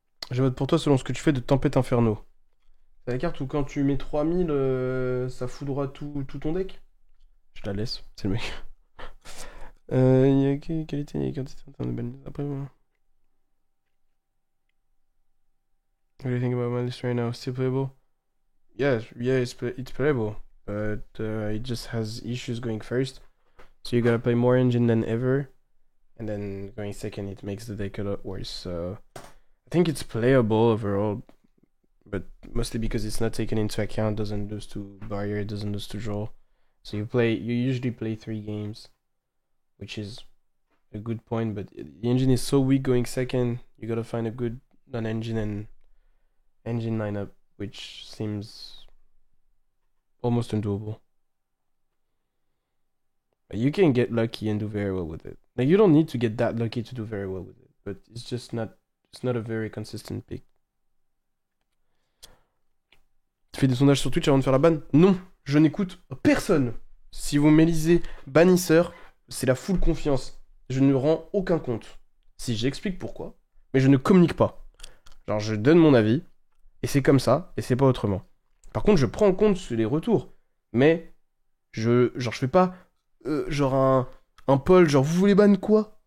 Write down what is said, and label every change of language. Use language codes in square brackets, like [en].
[fr] Je vote pour toi selon ce que tu fais de Tempête Inferno. C'est la carte où quand tu mets 3000, ça foudroie tout ton deck? Je la laisse, c'est le mec. Il y a qualité et quantité en termes de banlist. Après, voilà. [en] What do you think about my list right now? Still playable? Yeah, it's playable. But it just has issues going first. So you gotta play more engine than ever. And then going second, it makes the deck a lot worse. So I think it's playable overall. But mostly because it's not taken into account, doesn't lose to barrier, doesn't lose to draw. So you usually play 3 games, which is a good point. But the engine is so weak going second, you gotta find a good non-engine and engine lineup, which seems almost undoable. But you can get lucky and do very well with it. Like, you don't need to get that lucky to do very well with it, but it's just not a very consistent pick. [fr] Tu fais des sondages sur Twitch avant de faire la ban? Non, je n'écoute personne. Si vous m'élisez bannisseur, c'est la full confiance. Je ne rends aucun compte. Si j'explique pourquoi, mais je ne communique pas. Genre, je donne mon avis, et c'est comme ça, et c'est pas autrement. Par contre, je prends en compte les retours, mais je fais pas genre un poll, genre vous voulez ban quoi?